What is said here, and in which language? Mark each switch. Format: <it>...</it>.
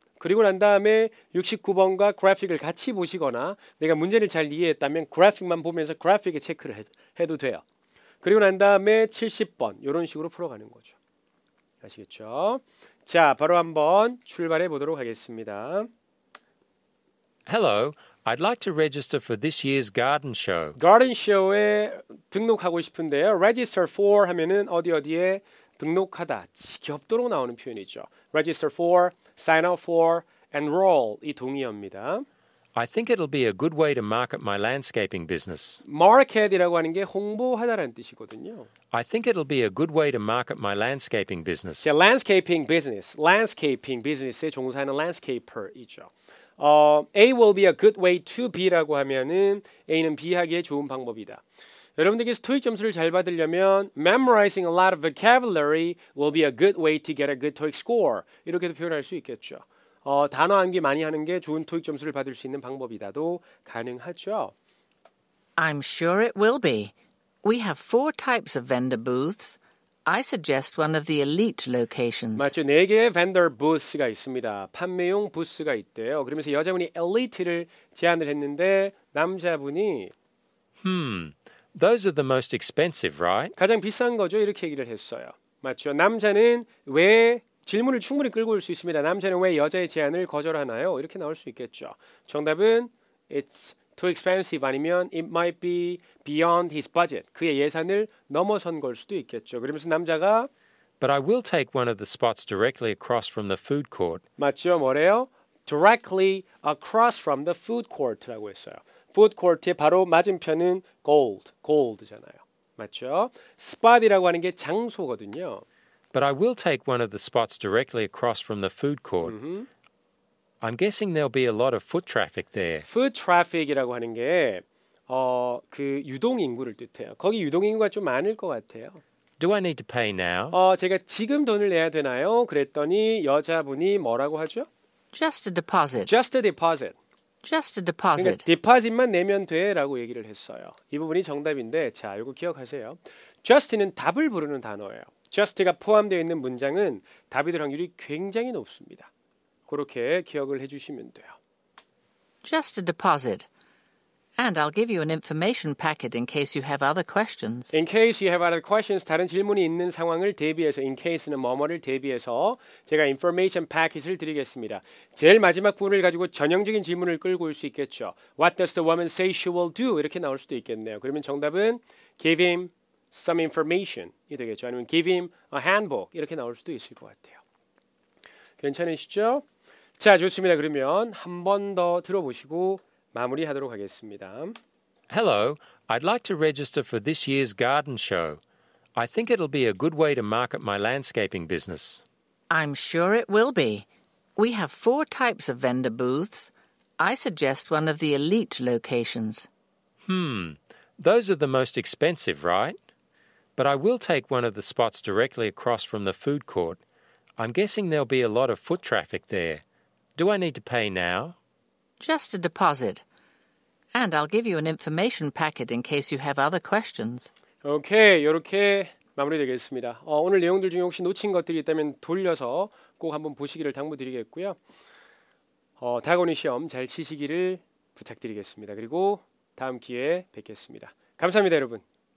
<ko>그리고 난 다음에 69번과 그래픽을 같이 보시거나 내가 문제를 잘 이해했다면 그래픽만 보면서 그래픽에 체크를 해도 돼요. 그리고 난 다음에 70번 이런 식으로 풀어가는 거죠. 아시겠죠? 자, 바로 한번 출발해 보도록 하겠습니다.</ko> <en>Hello, I'd like to register for this year's garden show.</en> <ko>garden show에 등록하고 싶은데요. register for 하면은 어디에 등록하다, 지겹도록 나오는 표현이죠. register for, sign up for, enroll 이 동의어입니다.</ko> <en>I think it'll be a good way to market my landscaping business.</en> <ko>market이라고 하는 게 홍보하다라는 뜻이거든요.</ko> <en>I think it'll be a good way to market my landscaping business.</en> <ko>자, landscaping business에 종사하는 landscaper이죠.</ko> <en>A will be a good way to B</en> <ko>라고 하면은 A는 B하기에 좋은 방법이다. 여러분들께서 토익 점수를 잘 받으려면</ko> <en>memorizing a lot of vocabulary will be a good way to get a good TOEIC score.</en> <ko>이렇게도 표현할 수 있겠죠. 단어 암기 많이 하는 게 좋은 토익 점수를 받을 수 있는 방법이다도 가능하죠.</ko> <en>I'm sure it will be. We have 4 types of vendor booths. I suggest one of the elite locations.</en> <ko>맞죠. 4개의 vendor booths가 있습니다. 판매용 부스가 있대요. 그러면서 여자분이 elite를 제안을 했는데 남자분이</ko> <en>Those are the most expensive, right?</en> <ko>가장 비싼 거죠. 이렇게 얘기를 했어요. 맞죠. 남자는 왜 질문을 충분히 끌고 올 수 있습니다. 남자는 왜 여자의 제안을 거절하나요? 이렇게 나올 수 있겠죠. 정답은</ko> <en>It's too expensive</en> <ko>아니면</ko> <en>It might be beyond his budget.</en> <ko>그의 예산을 넘어선 걸 수도 있겠죠. 그러면서 남자가</ko> <en>But I will take one of the spots directly across from the food court.</en> <ko>맞죠? 뭐래요?</ko> <en>Directly across from the food court라고</en> <ko>했어요. food court의 바로 맞은편은 gold잖아요. 맞죠? spot이라고 하는 게 장소거든요.</ko> <en>But I will take one of the spots directly across from the food court. I'm guessing there'll be a lot of foot traffic there.</en> <ko>foot traffic이라고 하는 게 그 유동 인구를 뜻해요. 거기 유동 인구가 좀 많을 것 같아요.</ko> <en>Do I need to pay now?</en> <ko>제가 지금 돈을 내야 되나요? 그랬더니 여자분이 뭐라고 하죠?</ko> <en>Just a deposit. Just a deposit. Just a</en> <ko>그러니까</ko> <en>deposit.</en> <ko>디파짓만 내면 돼라고 얘기를 했어요. 이 부분이 정답인데 자, 이거 기억하세요. just는 답을 부르는 단어예요. just가 포함되어 있는 문장은 답이 될 확률이 굉장히 높습니다. 그렇게 기억을 해주시면 돼요.</ko> <en>Just a deposit. And I'll give you an information packet in case you have other questions. In case you have other questions,</en> <ko>다른 질문이 있는 상황을 대비해서 in case는 뭐뭐를 대비해서 제가 information packet을 드리겠습니다. 제일 마지막 부분을 가지고 전형적인 질문을 끌고 올 수 있겠죠.</ko> <en>What does the woman say she will do?</en> <ko>이렇게 나올 수도 있겠네요. 그러면 정답은</ko> <en>give him some information</en> <ko>이 되겠죠. 아니면</ko> <en>give him a handbook</en> <ko>이렇게 나올 수도 있을 것 같아요. 괜찮으시죠? 자, 좋습니다. 그러면 한 번 더 들어보시고 마무리하도록 하겠습니다.</ko> <en>Hello, I'd like to register for this year's garden show. I think it'll be a good way to market my landscaping business. I'm sure it will be. We have 4 types of vendor booths. I suggest one of the elite locations. Those are the most expensive, right? But I will take one of the spots directly across from the food court. I'm guessing there'll be a lot of foot traffic there. Do I need to pay now? Just a deposit. And I'll give you an information packet in case you have other questions.</en> <ko>오케이, 이렇게 마무리되겠습니다. 오늘 내용들 중에 혹시 놓친 것들이 있다면 돌려서 꼭 한번 보시기를 당부드리겠고요. 다가오는 시험 잘 치시기를 부탁드리겠습니다. 그리고 다음 기회에 뵙겠습니다. 감사합니다, 여러분.</ko>